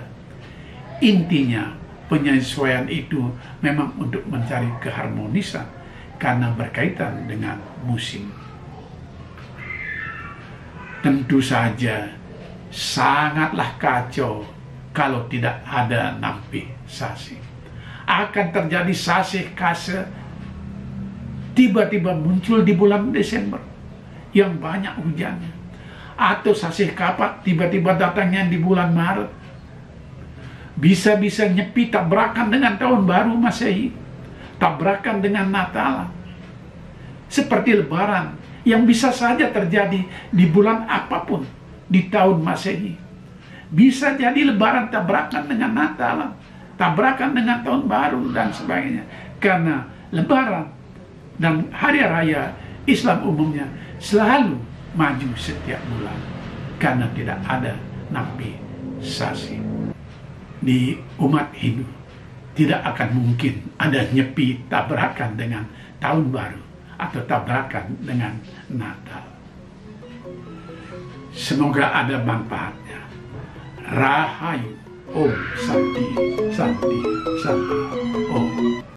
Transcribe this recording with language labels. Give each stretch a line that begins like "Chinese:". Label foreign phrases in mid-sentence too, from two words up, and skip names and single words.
Indonesian: Intinya, penyesuaian itu memang untuk mencari keharmonisan karena berkaitan dengan musim. Tentu saja sangatlah kacau kalau tidak ada
Balinese: nampi sasih.
Indonesian: Akan terjadi
Balinese: sasih kase
Indonesian: tiba-tiba muncul di bulan Desember yang banyak hujannya. atau
Balinese: sasih kapat
Indonesian: tiba-tiba datangnya di bulan Maret. Bisa-bisa nyepi tabrakan dengan tahun baru Masehi, tabrakan dengan Natal. Seperti Lebaran yang bisa saja terjadi di bulan apapun di tahun Masehi. Bisa jadi Lebaran tabrakan dengan Natal, tabrakan dengan tahun baru dan sebagainya. Karena Lebaran dan hari raya Islam umumnya selalu maju setiap bulan karena tidak ada
Balinese: napi sasi.
Indonesian: Di umat Hindu tidak akan mungkin ada nyepi tabrakan dengan tahun baru atau tabrakan dengan Natal. Semoga ada manfaatnya. Rahayu.
Sanskrit: Om Santi, Santi, Santi. Om.